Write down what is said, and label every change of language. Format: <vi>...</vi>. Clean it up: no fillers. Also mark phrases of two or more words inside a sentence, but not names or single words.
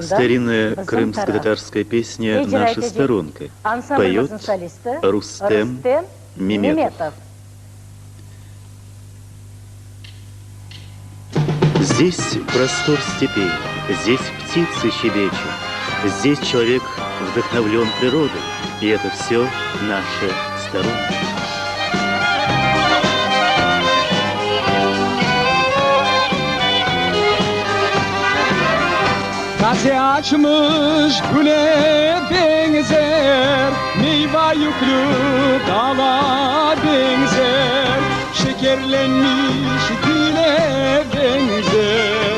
<ru>Старинная крымско-татарская песня «Наша сторонка» поет Рустем Меметов. Здесь простор степей, здесь птицы щебечут, здесь человек вдохновлен природой, и это все наша сторонка.</ru> <crh>Taze açmış güle benzer, meyve yüklü dala benzer, şekerlenmiş dile benzer.</crh>